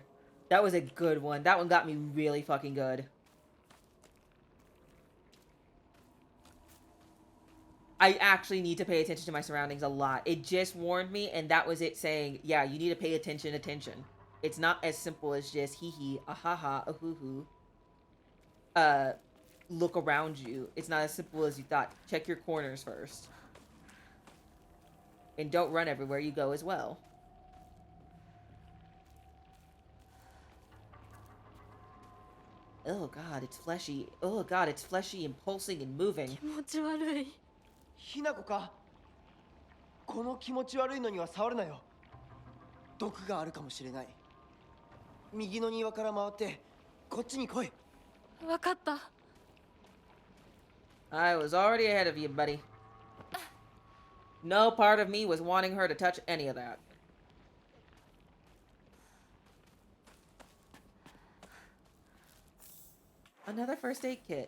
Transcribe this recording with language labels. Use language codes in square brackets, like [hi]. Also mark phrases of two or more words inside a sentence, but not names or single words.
[en] That was a good one. That one got me really fucking good. I actually need to pay attention to my surroundings a lot. It just warned me, and that was it saying, yeah, you need to pay attention. It's not as simple as just hee hee, ah ha ha, ah hoo hoo. Look around you. It's not as simple as you thought. Check your corners first. And don't run everywhere you go as well. Oh god, it's fleshy. Oh god, it's fleshy and pulsing and moving. [ja] 気持ち悪い。ひなこか。この気持ち悪いのには触るなよ。毒があるかもしれない。右の庭から回ってこっちに来い。わかった。 [en] I was already ahead of you, buddy. No part of me was wanting her to touch any of that. Another first aid kit.